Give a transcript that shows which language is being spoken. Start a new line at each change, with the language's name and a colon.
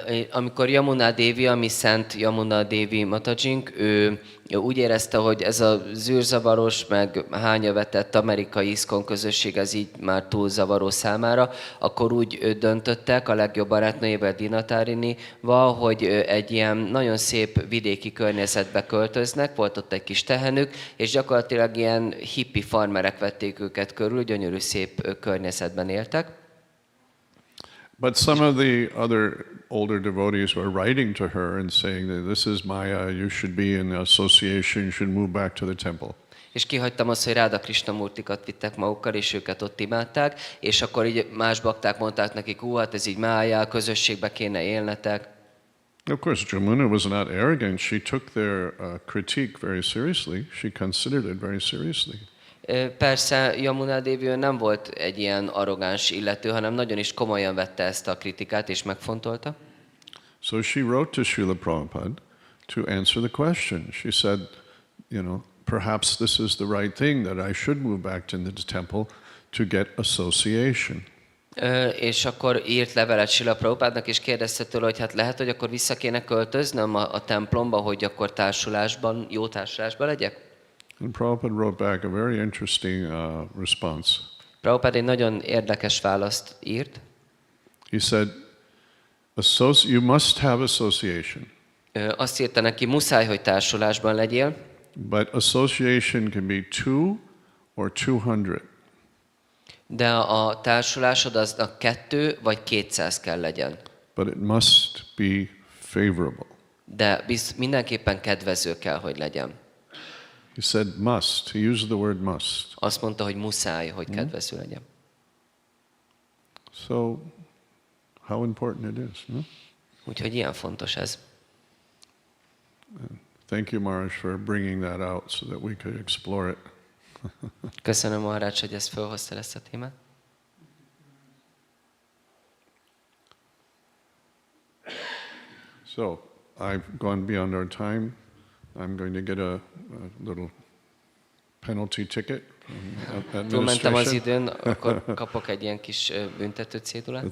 Hungarian: Amikor Yamuna Devi, ami Szent Yamuna Devi Matajink, ő úgy érezte, hogy ez a zűrzavaros, meg hánya vetett amerikai iszkon közösség, ez így már túl zavaró számára, akkor úgy döntöttek a legjobb barátnőjével, Dinatarinival, hogy egy ilyen nagyon szép vidéki környezetbe költöznek, volt ott egy kis tehenük, és gyakorlatilag ilyen hippi farmerek vették őket körül, gyönyörű szép környezetben éltek.
English: But some of the other older devotees were writing to her and saying that this is Maya, you should be in association, you should move back to the temple.
Hungarian: És kihagytam azt, hogy Ráda Krishnamurtikat vittek magukkal, és őket ott imádták, és akkor így más bakták mondták nekik, hát ez így májá, közösségbe kéne élnetek.
English: Of course, Jamuna was not arrogant. She took their critique very seriously. She considered it very seriously.
Hungarian: Persze Yamuna Devi nem volt egy ilyen arrogáns illető, hanem nagyon is komolyan vette ezt a kritikát és megfontolta.
English: So she wrote to Srila Prabhupada to answer the question. She said, you know, perhaps this is the right thing, that I should move back to the temple to get association.
Hungarian: És akkor írt levelet Srila Prabhupádnak, és kérdezte tőle, hogy hát lehet, hogy akkor vissza kéne költöznöm a templomba, hogy akkor társulásban, jó társulásban legyek?
English: And Prabhupada wrote back a very interesting response.
Hungarian: Prabhupád egy nagyon érdekes választ írt.
English: He said, you must have association.
Hungarian: Azt írta neki, muszáj, hogy társulásban legyél.
English: But association can be 2 or 200.
Hungarian: De a társulásod aznak 2 vagy 200 kell legyen.
English: But it must be favorable.
Hungarian: De mindenképpen kedvező kell, hogy legyen.
English: He said must. He used the word must.
Hungarian: Azt mondta, hogy muszáj, hogy kedvező legyen.
English: So, how important it is, no?
Hungarian: Úgyhogy ilyen fontos ez.
English: Thank you, Maharaj, for bringing that out so that we could explore it.
Hungarian: Köszönöm, Maharaj, hogy ezt felhozta ezt a témát.
English: So, I've gone beyond our time. I'm going to get a little penalty ticket from
Hungarian: Túlmentem az
English: administration.
Hungarian: időn, akkor kapok egy ilyen kis büntető cédulát.